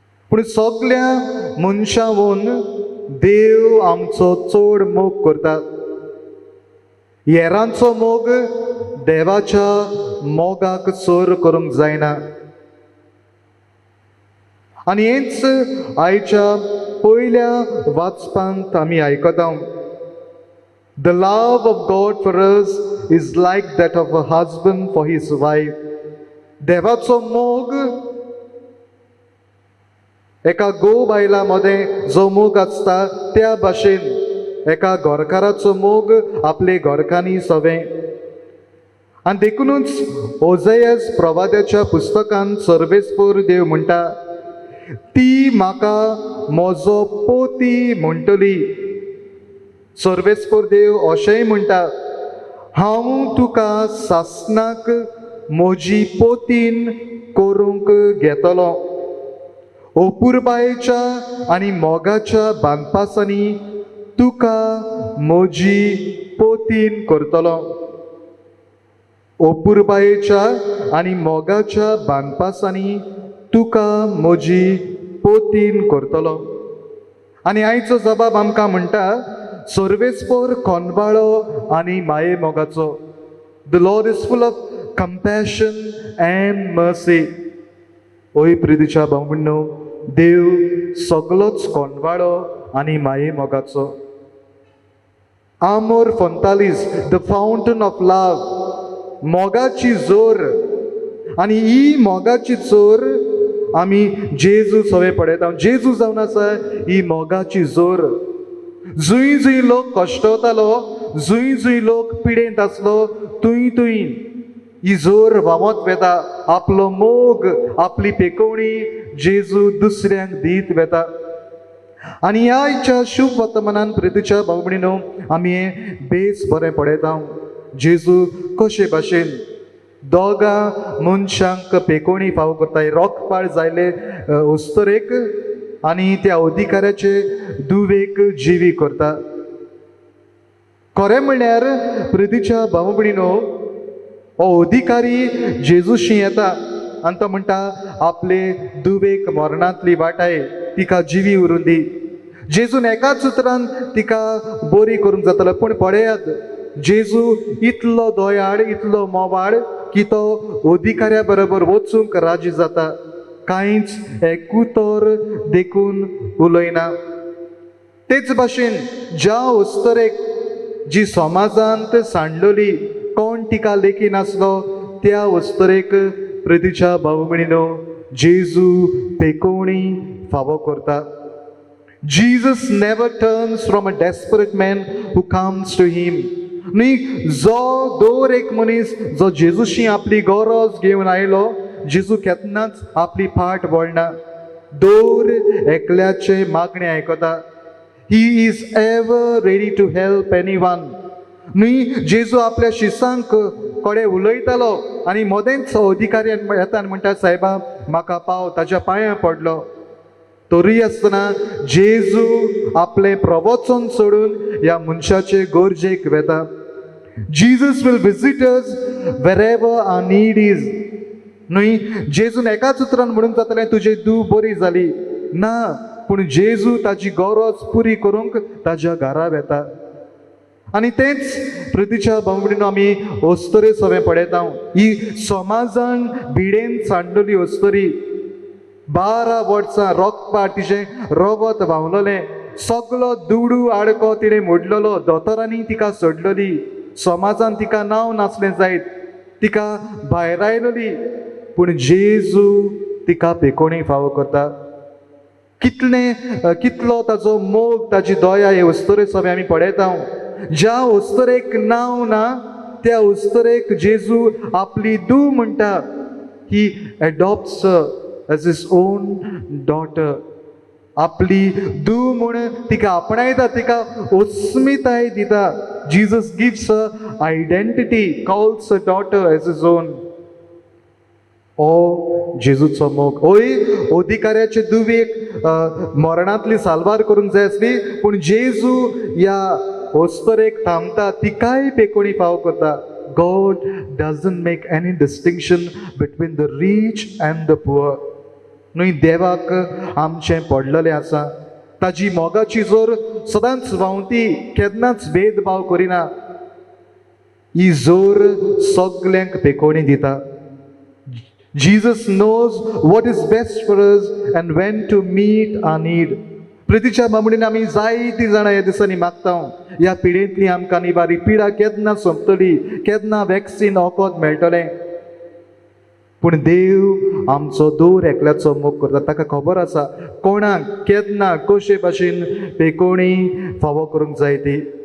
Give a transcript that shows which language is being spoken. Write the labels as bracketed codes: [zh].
[gom] पूण सगल्या मनशांवन देव आमचो चड मोग करता. हेरांचो मोग देवाच्या मोगाक सर करूंक जायना. आनी हेंच आयच्या पयल्या वाचपांत आमी आयकता. [en] The love of God for us is like that of a husband for his wife. [gom] देवाचो मोग एका घोव बायला मदें जो मोग आसता त्या भाशेन एका घरकाराचो मोग आपले घरकान्नी सोबें. आनी देखूनच ओझेयास प्रवाद्याच्या पुस्तकांत सर्वेस्पर देव म्हणटा, ती म्हाका म्हजो पोती म्हणटली. सर्वेस्पर देव अशेंय म्हणटा, हांव तुका सासणाक म्हजी पोतीन करूंक घेतलो. अपुरबायेच्या आनी मोगाच्या बांदपासांनी तुका म्हजी पोतीन करतलो. अपुरबायेच्या आनी मोगाच्या बांदपासांनी तुका म्हजी पोतीन करतलो. आनी आयचो जबाब आमकां म्हणटा, सर्वेस्पर कोनवाळो आनी माये मोगाचो. [en] The Lord is full of compassion and mercy. [gom] ओय प्रितीच्या भावंडो, देव सगळोच कोनवाळो आनी माये मोगाचो. [la] Amor fontalis, [en] the fountain of love. [gom] मोगाची जोर आनी ही मोगाची जोर आमी जेजू सवे पळयता. जेजू जावन आसा ही मोगाची जोर. जुंय जुंय लोक कश्टवतालो, जुंय जुंय लोक पिडेंत आसलो, तुंय तुंय ही जोर व्हांवत वेता. आपलो मोग, आपली पेकोवणी जेजू दुसऱ्यांक दीत वेता. आनी ह्या शुभ वर्तमानान प्रितीच्या भाव भयणीनो आमी हे बेस बरें पळयता. जेजू कशे भाशेन दोगा मनशांक पेकोवणी फावो करता. रोखपाळ जायले उस्तरेक आनी त्या अधिकाऱ्याचे दुवेक जिवी करता. खरें म्हणल्यार प्रितीच्या भाव भयणीनो हो अधिकारी जेजूशी येता आनी तो म्हणटा आपले दुवेक मरणांतली वाटाय तिका जिवी उरून दी. जेजून एकाच उतरान तिका बरी करूंक जातालो. पूण पळयात जेजू इतलो दयाळ, इतलो मोवाळ की तो अधिकाऱ्या बरोबर वचूंक राजी जाता. कांयच एकूतर देखून उलयना. तेच भाशेन ज्या अस्तरेक जी समाजांत सांडलोली, कोण तिका लेखी नासलो, त्या अस्तरेक प्रितीच्या भाव भयणीनो जेजू पेकोवणी फावो करता. [en] Jesus never turns from a desperate man who comes to him. [gom] न्ही जो दर एक मनीस जो जेजूशी आपली गरज घेवन आयलो, जेजू केन्नाच आपली फाट वळना. दर एकल्याचे मागणे आयकता. [en] He is ever ready to help anyone. [gom] न्ही जेजू आपल्या शिसांक कडे उलयतालो आनी मोदेंच अधिकारी येता आनी म्हणटा सायबा म्हाका पाव, ताच्या पांयां पडलो. तरी आसतना जेजू आपले प्रवचन सोडून ह्या मनशाचे गरजेक वेता. [en] Jesus will visit us wherever our need is. [gom] न्ही जेजून एकाच उतरान म्हणूंक जातालें तुजी दूख बरी जाली ना, पूण जेजू ताची गरज पुरी करूंक ताच्या घरा वेता. आनी तेंच प्रितीच्या भाव भयणीनो आमी अस्तरे सवें पळयता. ही समाजान भिडेन सांडलोली अस्तरी. 12 वर्सां रोखपार तिचें रगत व्हांवलोलें. सगलो दुडू आडको तिणें मोडलेलो. दोतोरांनी तिका सोडलोली. समाजान तिका नांव नासलें जायत. तिका भायर आयलोली. पूण जेजू तिका पेकोवणी फावो करता. कितलो ताचो मोग, ताची दया हे अस्तरे सवें आमी पळयता. ज्या अस्तरेक नांव ना त्या अस्तरेक जेजू आपली धूव म्हणटा. [en] He adopts as his own daughter. [gom] आपली धूव म्हूण तिका आपणायता, तिका अस्मिताय दिता. [en] Jesus gives a identity, calls a daughter as his own. [gom] ओ जेजूचो मोग. ओय अधिकाऱ्याचे धुवेक मरणांतली सालवार करूंक जाय आसली, पूण जेजू ह्या अस्तरेक थांबता, तिकाय पेकोवणी फावो करता. [en] God doesn't make any distinction between the rich and the poor. [gom] न्ही देवाक आमचें पडलेलें आसा. ताजी मोगाची जोर सदांच व्हांवती, केन्नाच भेदभाव करिना. ही जोर सगल्यांक पेकोवणी दिता. [en] Jesus knows what is best for us and when to meet our need. [gom] प्रितीच्या बाबडीन आमी जायतीं जाणां ह्या दिसांनी मागता. ह्या पिडेंतली आमकां निवारी पिडा केन्ना सोंपतली, केन्ना वॅक्सीन वखद मेळटलें. पूण देव आमचो दर एकल्याचो मोग करता. ताका खबर आसा कोणाक केन्ना कशे भाशेन पेकोवणी फावो करूंक जाय ती.